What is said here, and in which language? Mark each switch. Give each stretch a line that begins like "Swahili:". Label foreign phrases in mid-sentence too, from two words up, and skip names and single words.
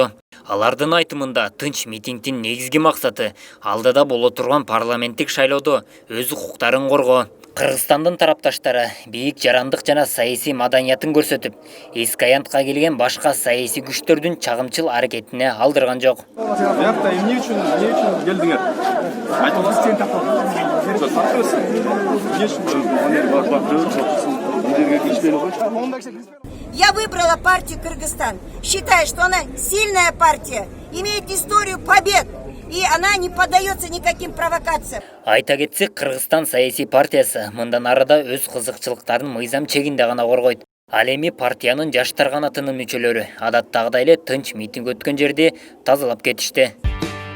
Kyrgyz: Алардын айтымында тынч митингдин негизги максаты алдыда боло турган парламенттик шайлоодо өз укуктарын коргоо. Кыргызстандын тарапташтары бийик жарандык жана саясий маданиятын көрсөтүп, эски аянтка келген башка саясий күчтөрдүн чагымчыл аракетине алдырган жок. Бuyakta эмне үчүн келдиңер?
Russian: Я выбрала партию Кыргызстан. Считаю, что она сильная партия, имеет историю побед, и она не поддается никаким провокациям.
Kyrgyz: Айта кетсек, Кыргызстан саясий партиясы мындан арада өз кызыкчылыктарын мыйзам чегинде гана коргойт. Ал эми партиянын жаштар канатынын мүчөлөрү адаттагыдай эле тынч митинг өткөн жерди тазалап кетишти.